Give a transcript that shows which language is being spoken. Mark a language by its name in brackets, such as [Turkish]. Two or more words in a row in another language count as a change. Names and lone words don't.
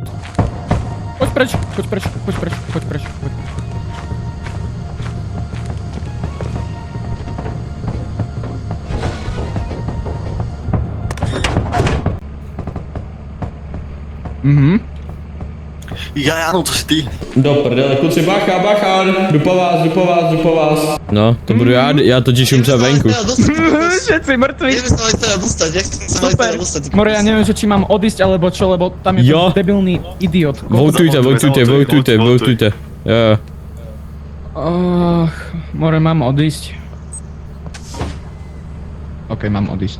[Slovak] Choď preč. Ja, áno, to si ty. [Czech] Do prdele, kuci, bacha, bachar, jdu po vás. No, to budu já totiž umřel venku. [Slovak] Všetci mŕtvi. Kde by sa mali teda dostať? Jak sa mali teda dostať? More, ja neviem, že či mám odísť alebo čo, lebo tam je Jo. ten debilný idiot. Votujte. Jo. More, mám odísť. OK, mám odísť.